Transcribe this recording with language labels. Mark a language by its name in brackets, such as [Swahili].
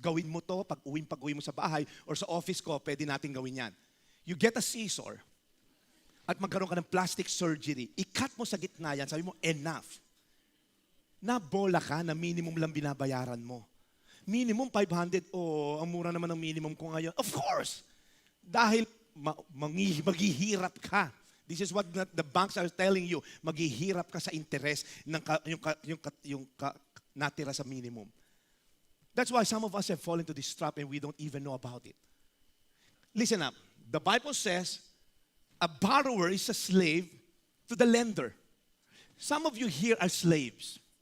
[Filipino] Gawin mo to pag uwi mo sa bahay or sa office ko, pwede natin gawin yan. [English] You get a scissor [Filipino] at magkaroon ka ng [English] plastic surgery. [Filipino] I-cut mo sa gitna yan. Sabi mo, enough. Nabola ka na minimum lang binabayaran mo. [English] Minimum 500. [Filipino] Oh, ang mura naman ng minimum ko ngayon. [English] Of course! [Filipino] Dahil maghihirap ka. [English] This is what the banks are telling you. [Filipino] Maghihirap ka sa interest ng yung natira sa minimum. [English] That's why some of us have fallen into this trap and we don't even know about it. Listen up. The Bible says, a borrower is a slave to the lender. Some of you here are slaves.